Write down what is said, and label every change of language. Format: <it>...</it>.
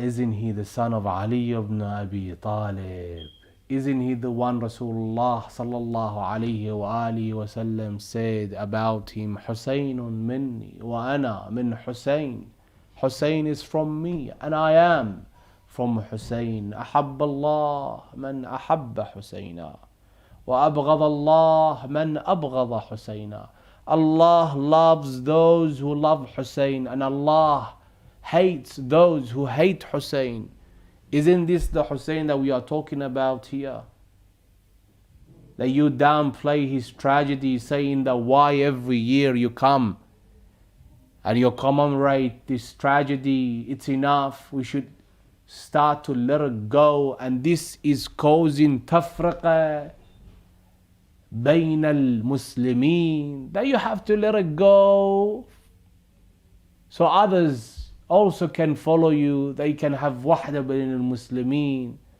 <en>Isn't he the son of Ali ibn Abi Talib? Isn't he the one Rasulullah sallallahu alayhi wa alihi wa sallam said about him,</en> <ar>Husaynun minni wa ana min Hussein.</ar> <en>Hussein is from me and I am from Hussein.</en> <ar>أحب الله من أحب حسينا وأبغض الله من أبغض حسينا.</ar> <en>Allah loves those who love Hussein and Allah hates those who hate Hussein. Isn't this the Hussein that we are talking about here? That you downplay his tragedy, saying that why every year you come and you commemorate this tragedy, it's enough, we should start to let it go, and this is causing tafriqa</en> <ar>بين المسلمين,</ar> <en>that you have to let it go so others also can follow you, they can have wahda بين المسلمين.</en>